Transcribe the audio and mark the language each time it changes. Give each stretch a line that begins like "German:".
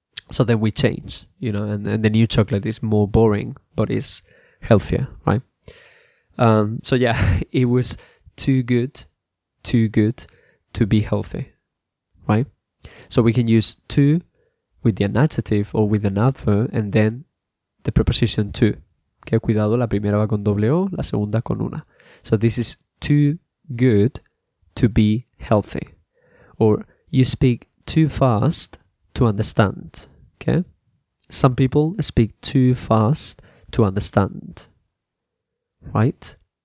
English: So then we change, you know, and the new chocolate is more boring, but it's healthier, right? So yeah, it was too good to be healthy, right? So we can use to with an adjective or with an adverb and then the preposition to.
Spanish: Okay, cuidado, la primera va con doble O, la segunda con una.
English: So this is too good to be healthy. Or you speak too fast to understand. Okay, some people speak too fast to understand, right?